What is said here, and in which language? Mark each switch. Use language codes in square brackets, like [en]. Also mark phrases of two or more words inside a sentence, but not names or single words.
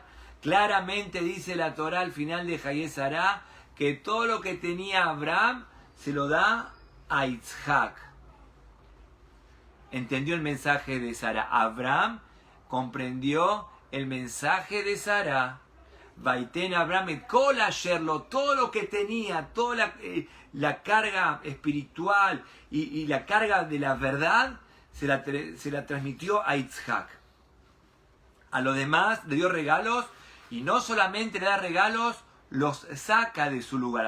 [es] Claramente dice la Torá al final de Hayé Sará que todo lo que tenía Abraham se lo da a Yitzhak. Entendió el mensaje de Sara. Abraham comprendió el mensaje de Sara. [he] ויתן אברהם את כל אשר לו, [es] todo lo que tenía, toda la carga espiritual y la carga de la verdad se la transmitió a Yitzhak. A los demás le dio regalos, y no solamente le da regalos, los saca de su lugar.